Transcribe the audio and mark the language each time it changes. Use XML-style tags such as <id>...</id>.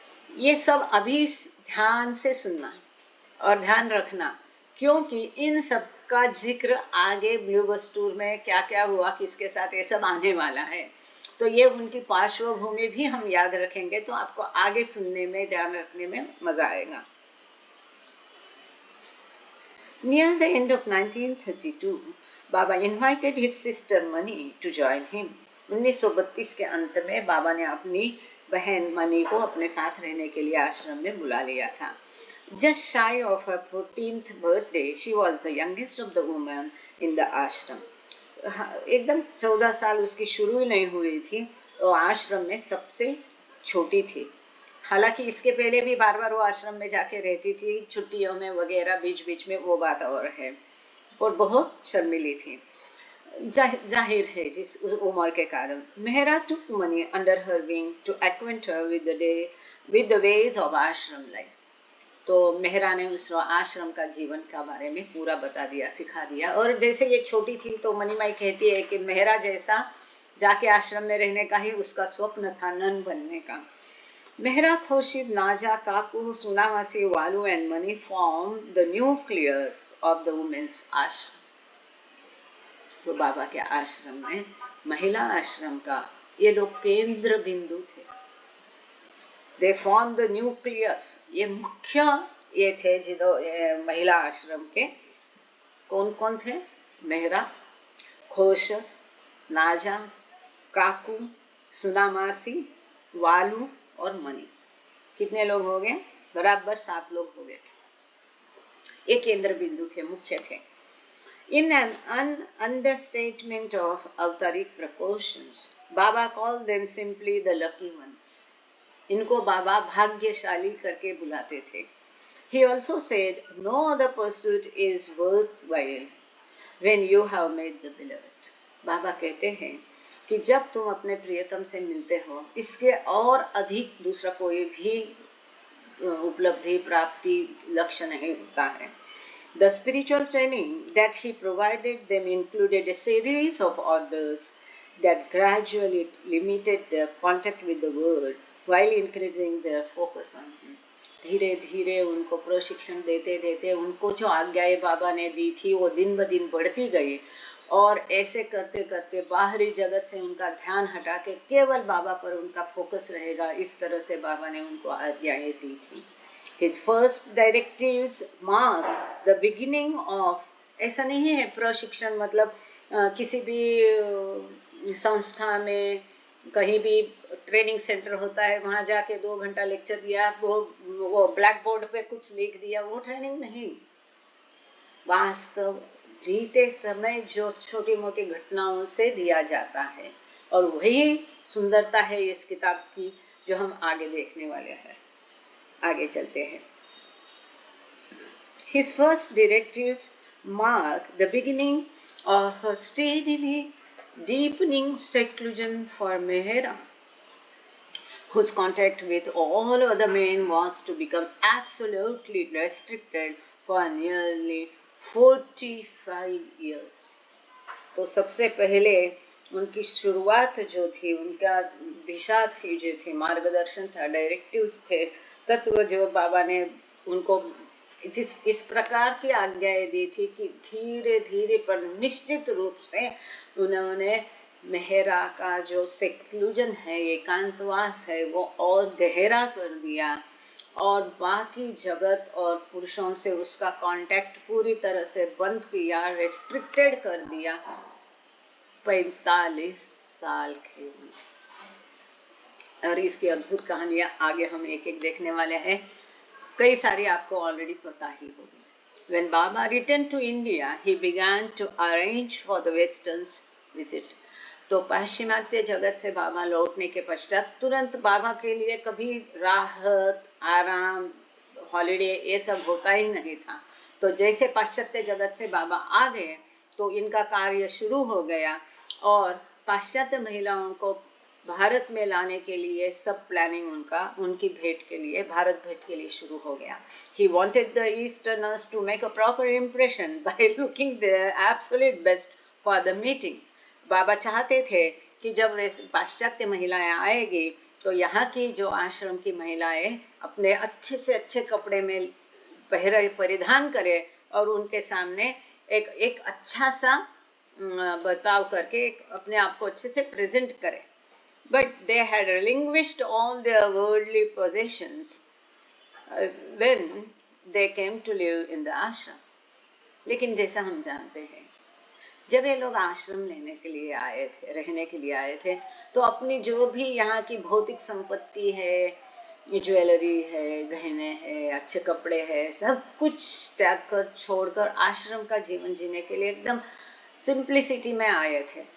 <hi>ये सब अभी ध्यान से सुनना और ध्यान रखना, क्योंकि इन सब का जिक्र आगे ब्लू बस टूर में क्या क्या हुआ, किसके साथ, ये सब आने वाला है। तो ये उनकी पार्श्वभूमि भी हम याद रखेंगे तो आपको आगे सुनने में, ध्यान रखने में मजा आएगा।</hi> <en>Near the end of 1932, Baba invited his sister Mani to join him.</en> <hi>1932 के अंत में बाबा ने अपनी बहन मनी को अपने साथ रहने के लिए आश्रम में बुला लिया था।</hi> <en>Just shy of her 14th birthday, she was the youngest of the women in the ashram.</en> <hi>एकदम 14 साल उसकी शुरू ही नहीं हुई थी, तो आश्रम में सबसे छोटी थी। हालांकि इसके पहले भी बार बार वो आश्रम में जाके रहती थी, छुट्टियों में वगैरह, बीच बीच में, वो बात और है, और बहुत शर्मिली थी। जाहिर है जिस उम्र के कारण।</hi> <en>Mehera took Mani under her wing to acquaint her with the ways of ashram life.</en> <hi>तो मेहरा ने उस आश्रम का जीवन का बारे में पूरा बता दिया, सिखा दिया। और जैसे ये छोटी थी तो मनीमाई कहती है कि मेहरा जैसा जाके आश्रम में रहने का ही उसका स्वप्न था, नन बनने का।</hi> <en>Mehera, Khorshed, Naja, Kaku, Soonamasi, Valu and Mani form the nucleus of the women's ashram.</en> <hi>तो बाबा के आश्रम में, महिला आश्रम का ये लोग केंद्र बिंदु थे।</hi> <en>They form the nucleus.</en> <hi>ये मुख्य ये थे जिधर महिला आश्रम के। कौन कौन थे? मेहरा, खोशद, नाजा, काकू, सुनामासी, वालू और मनी। कितने लोग हो गए? बराबर 7 लोग हो गए। ये केंद्र बिंदु थे, मुख्य थे।</hi> <en>In an understatement of avtaric proportions, Baba called them simply the lucky ones.</en> <hi>इनको बाबा भाग्यशाली करके बुलाते थे।</hi> <en>He also said, no other pursuit is worthwhile when you have met the beloved.</en> <hi>बाबा कहते हैं कि जब तुम अपने प्रियतम से मिलते हो, इसके और अधिक दूसरा कोई भी उपलब्धि, प्राप्ति, लक्ष्य नहीं होता है।</hi> <en>The spiritual training that he provided them included a series of orders that gradually limited their contact with the world while increasing their focus on him.</en> <hi>धीरे धीरे उनको प्रशिक्षण देते देते उनको जो आज्ञाएं बाबा ने दी थी वो दिन ब दिन बढ़ती गई, और ऐसे करते करते बाहरी जगत से उनका ध्यान हटा के केवल बाबा पर उनका फोकस रहेगा, इस तरह से बाबा ने उनको आज्ञाएं दी थी।</hi> <en>His first directives mark the beginning of,</en> <hi>ऐसा नहीं है प्रशिक्षण मतलब किसी भी संस्था में कहीं भी ट्रेनिंग सेंटर होता है, वहां जाके 2 घंटा लेक्चर दिया, वो ब्लैक बोर्ड पे कुछ लिख दिया, वो ट्रेनिंग नहीं। वास्तव जीते समय जो छोटी मोटी घटनाओं से दिया जाता है, और वही सुंदरता है इस किताब की जो हम आगे देखने वाले हैं। आगे चलते हैं।</hi> <en>His first directives mark the beginning of a steadily deepening seclusion for Mehera, whose contact with all other men was to become absolutely restricted for nearly 45 years.</en> <hi>तो सबसे पहले उनकी शुरुआत जो थी, उनका दिशा थी, जो थी मार्गदर्शन था, डायरेक्टिव्स थे, तत्व जो बाबा ने उनको इस प्रकार की आज्ञाएं दी थी कि धीरे धीरे पर निश्चित रूप से उन्होंने मेहरा का जो सेक्लूजन है, एकांतवास है, वो और गहरा कर दिया, और बाकी जगत और पुरुषों से उसका कांटेक्ट पूरी तरह से बंद किया, रेस्ट्रिक्टेड कर दिया 45 साल के। और इसकी अद्भुत कहानियां आगे हम एक एक देखने वाले हैं, कई सारी आपको ऑलरेडी पता ही होगी।</hi> <en>When Baba returned to India, he began to arrange for the Western's visit.</en> <hi>तो पाश्चिमात्य जगत से बाबा लौटने के पश्चात तुरंत बाबा के लिए कभी राहत, आराम, हॉलिडे ये सब होता ही नहीं था। तो जैसे पाश्चात्य जगत से बाबा आ गए तो इनका कार्य शुरू हो गया और पाश्चात्य महिलाओं को भारत में लाने के लिए सब प्लानिंग उनकी भेंट के लिए, भारत भेंट के लिए शुरू हो गया.</hi> <en>He wanted the Easterners to make a proper impression by looking their absolute best for the meeting.</en> <hi>बाबा चाहते थे कि जब पाश्चात्य महिलाएं आएगी तो यहाँ की जो आश्रम की महिलाएं अपने अच्छे से अच्छे कपड़े में परिधान करें और उनके सामने एक अच्छा सा बर्ताव करके अपने आप को अच्छे से प्रेजेंट करें.</hi> <en>But they had relinquished all their worldly possessions when they came to live in the ashram.</en> <hi>लेकिन जैसा हम जानते हैं, जब ये लोग आश्रम लेने के लिए आए थे, रहने के लिए आए थे, तो अपनी जो भी यहाँ की भौतिक संपत्ति है, ज्वेलरी है, गहने हैं, अच्छे कपड़े हैं, सब कुछ त्याग कर छोड़कर आश्रम का जीवन जीने के लिए एकदम सिंप्लिसिटी में आए थे.</hi>